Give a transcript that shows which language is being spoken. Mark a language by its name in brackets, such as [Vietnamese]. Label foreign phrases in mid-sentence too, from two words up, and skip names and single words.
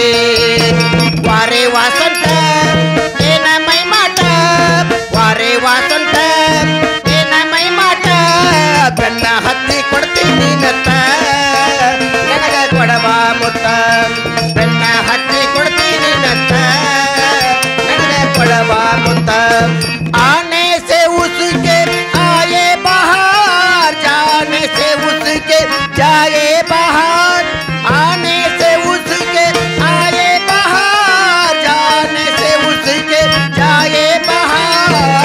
[Kannada] ವಾರೆ ವಾಸಂತ ಏನ ಮೈ ಮಾಟ, ವಾರೆ ವಾಸಂತ ಏನ ಮೈ ಮಾಟ. ಬೆನ್ನ ಹತ್ತಿ ಕೊಡ್ತೀನಿ ನತ್ತ, ನನಗ ಕೊಡಬಾ ಮುತ್ತ. ಬೆನ್ನ ಹತ್ತಿ ಕೊಡ್ತೀನಿ ನತ್ತ, ನನಗ ಕೊಡಬಾ ಮುತ್ತ. [Hindi] आने से उसके आए बाहर, जाने से उसके जाए बाहर. आने से उसके आए बाहर, जाने से उसके जाए बाहर.